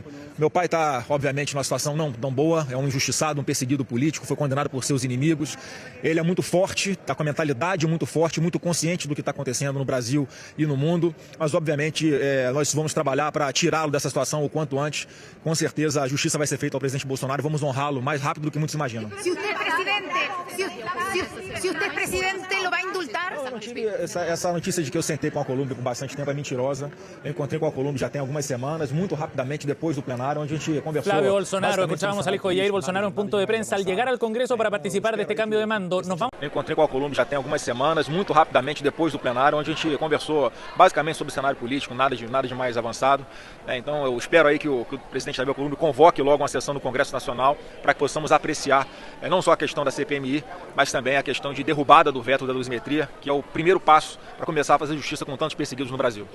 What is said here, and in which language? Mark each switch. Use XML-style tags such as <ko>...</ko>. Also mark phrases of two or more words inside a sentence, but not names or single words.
<pt>Meu pai está, obviamente, numa situação não tão boa. É um injustiçado, um perseguido político, foi condenado por seus inimigos. Ele é muito forte, está com a mentalidade muito forte, muito consciente do que está acontecendo no Brasil e no mundo. Mas, obviamente, nós vamos trabalhar para tirá-lo dessa situação o quanto antes. Com certeza, a justiça vai ser feita ao presidente Bolsonaro. Vamos honrá-lo mais rápido do que muitos imaginam.</pt> <es>Se usted es presidente, lo va a indultar?</es> <pt>Essa notícia de que eu sentei com a Colômbia por bastante tempo é mentirosa. Eu encontrei com a Colômbia já tem algumas semanas, muito rapidamente depois do plenário, onde a gente conversou. Flávio Bolsonaro,</pt> <es>escuchábamos al hijo de Jair Bolsonaro en punto de prensa al llegar al Congreso para participar de este cambio de mando.</es> <pt>Eu encontrei com a Colômbia já tem algumas semanas, muito rapidamente depois do plenário, onde a gente conversou basicamente sobre o cenário político, nada de mais avançado. Então eu espero aí que o presidente da Colômbia convoque logo uma sessão do Congresso Nacional para que possamos apreciar não só a questão da CPMI, mas também a questão de derrubada do veto da dosimetria, que é o primeiro passo para começar a fazer justiça com tantos perseguidos no Brasil.</pt>